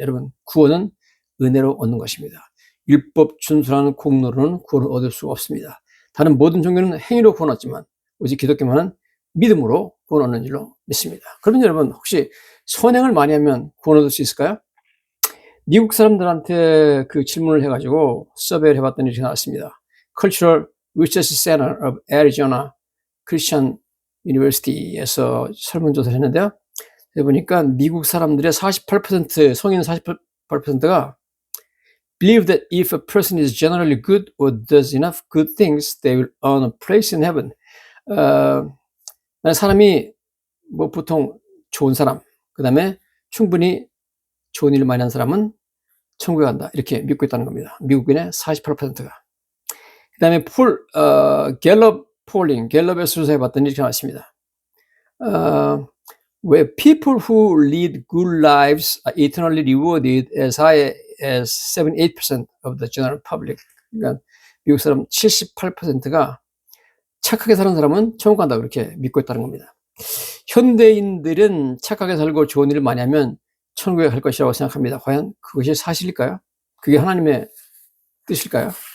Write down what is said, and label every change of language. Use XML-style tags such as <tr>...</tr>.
<ko>여러분, 구원은 은혜로 얻는 것입니다. 율법 준수라는 공로로는 구원을 얻을 수가 없습니다. 다른 모든 종교는 행위로 구원 얻지만 오직 기독교만은 믿음으로 구원 얻는 줄로 믿습니다. 그러면 여러분, 혹시 선행을 많이 하면 구원 얻을 수 있을까요? 미국 사람들한테 그 질문을 해가지고 서베이를 해봤더니 이렇게 나왔습니다. Cultural Research Center of Arizona Christian University에서 설문조사를 했는데요. 해보니까 미국 사람들의 48%, 성인 48%가</ko> <en>believe that if a person is generally good or does enough good things, they will earn a place in heaven.</en> <ko>사람이 뭐 보통 좋은 사람, 그 다음에 충분히 좋은 일을 많이 한 사람은 천국에 간다. 이렇게 믿고 있다는 겁니다. 미국인의 48%가. 그 다음에 갤럽 폴링, 갤럽에서 조사해봤더니 이렇게 나왔습니다.</ko> <en>Where people who lead good lives are eternally rewarded as high as 78% of the general public.</en> <ko>그러니까 미국 사람 78%가 착하게 사는 사람은 천국 간다 그렇게 믿고 있다는 겁니다. 현대인들은 착하게 살고 좋은 일을 많이 하면 천국에 갈 것이라고 생각합니다. 과연 그것이 사실일까요? 그게 하나님의 뜻일까요?</ko>